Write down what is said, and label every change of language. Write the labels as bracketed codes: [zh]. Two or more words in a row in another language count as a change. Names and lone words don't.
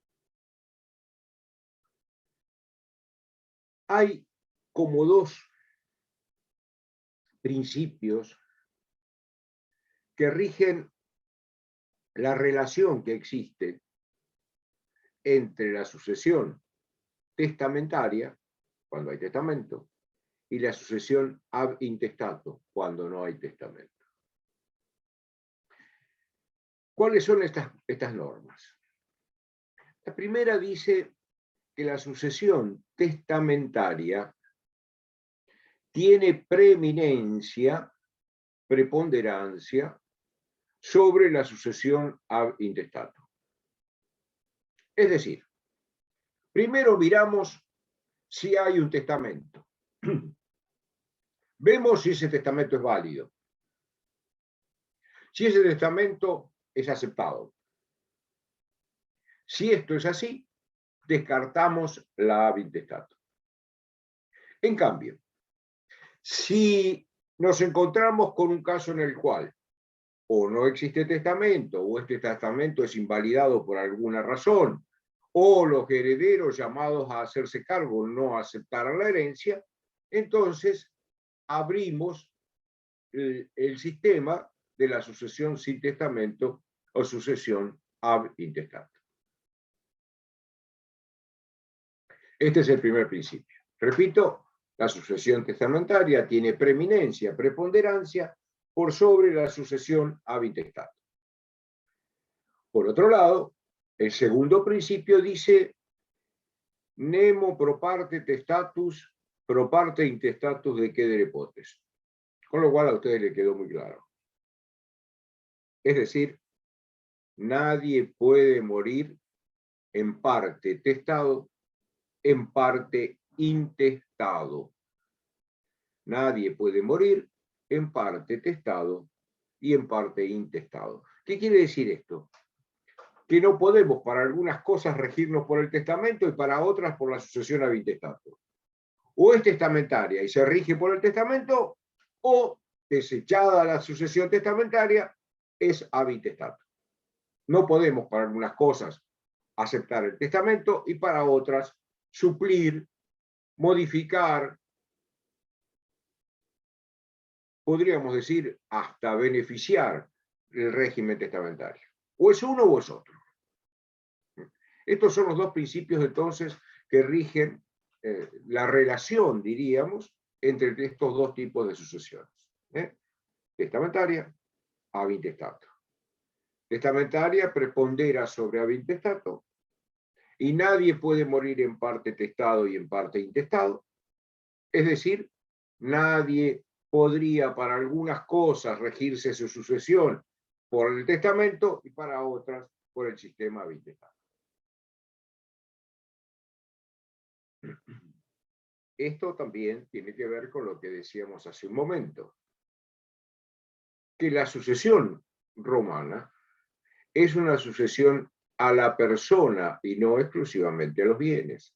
[es] Hay como dos principios que rigen la relación que existe entre la sucesión testamentaria, cuando hay testamento, y la sucesión [la] ab intestato, [es] cuando no hay testamento. ¿Cuáles son estas normas? La primera dice que la sucesión testamentaria tiene preeminencia, preponderancia, sobre la sucesión [la] ab intestato. [es] Es decir, primero miramos si hay un testamento. Vemos si ese testamento es válido. Si ese testamento es aceptado. Si esto es así, descartamos la [la] ab intestato. [es] En cambio, si nos encontramos con un caso en el cual o no existe testamento, o este testamento es invalidado por alguna razón, o los herederos llamados a hacerse cargo no aceptaran la herencia, entonces abrimos el sistema de la sucesión sin testamento o sucesión [la] ab intestato. [es] Este es el primer principio. Repito, la sucesión testamentaria tiene preeminencia, preponderancia por sobre la sucesión [la] ab intestato. [es] Por otro lado, el segundo principio dice [la] nemo pro parte testatus, pro parte intestatus decedere potes. [es] Con lo cual a ustedes les quedó muy claro. Es decir, nadie puede morir en parte testado, en parte intestado. Nadie puede morir en parte testado y en parte intestado. ¿Qué quiere decir esto? Que no podemos para algunas cosas regirnos por el testamento y para otras por la sucesión [la] ab intestato. [es] O es testamentaria y se rige por el testamento, o desechada la sucesión testamentaria, es [la] ab intestato. [es] No podemos para algunas cosas aceptar el testamento y para otras suplir, modificar, podríamos decir hasta beneficiar el régimen testamentario. O es uno o es otro. Estos son los dos principios entonces que rigen la relación, diríamos, entre estos dos tipos de sucesiones. [la] Testamentaria, ab intestato. [es] Testamentaria prepondera sobre [la] ab intestato [es] y nadie puede morir en parte testado y en parte intestado. Es decir, nadie podría para algunas cosas regirse su sucesión por el testamento y para otras por el sistema [la] ab intestato. [es] Esto también tiene que ver con lo que decíamos hace un momento, que la sucesión romana es una sucesión a la persona y no exclusivamente a los bienes.